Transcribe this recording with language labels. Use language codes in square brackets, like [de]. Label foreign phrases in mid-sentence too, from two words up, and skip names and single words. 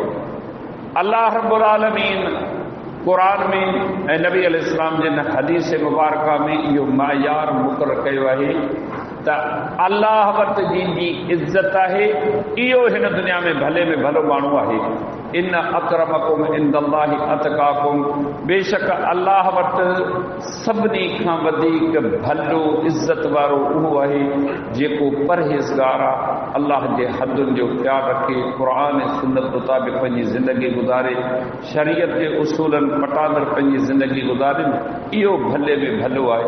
[ar] الله رب العالمين [sd] क़ुरान में ऐं नबी अलैहिस्सलाम जिन हदीस मुबारक में इहो मयार मुक़ररु कयो आहे त अल्लाह वटि जंहिंजी इज़त आहे इहो हिन दुनिया में भले में भलो माण्हू आहे। [ar] إن أكرمكم عند الله أتقاكم, [sd] बेशक अल्लाह वटि सभिनी खां वधीक भलो इज़त वारो उहो आहे जेको परहेज़गार आहे, अल्लाह जे हदुनि जो ख़्यालु रखे, क़ुरान ऐं सुन्नत मुताबिक़ पंहिंजी ज़िंदगी गुज़ारे, शरीयत जे उसूलनि पटादर पंहिंजी ज़िंदगी गुज़ारे, इहो भले में भलो आहे।